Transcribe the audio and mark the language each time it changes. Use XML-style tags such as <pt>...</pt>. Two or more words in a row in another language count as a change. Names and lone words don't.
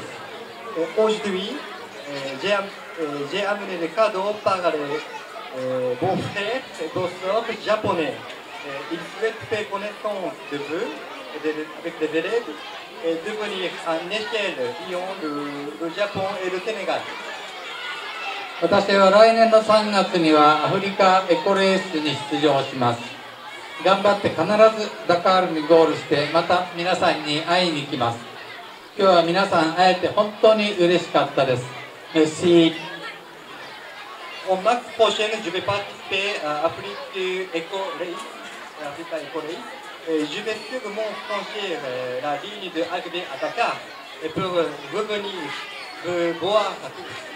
<fr>Aujourd'hui, j'ai amené des cadeaux par les beaux frères et beaux sœurs japonais. Ils souhaitent faire connaissance de vous, avec les élèves, et devenir en échelle liant le Japon et le Sénégal.</fr> <ja>私は来年の3月にはアフリカエコレースに出場します。頑張って必ずダカールにゴールしてまた皆さんに会いに行きます。今日は皆さん会えて本当に嬉しかったです。Merci.</ja> <fr>En mars prochain, je vais participer à Africa Eco Race. Je vais sûrement franchir la ligne de arrivée à Dakar et pour revenir voir à tous.</fr>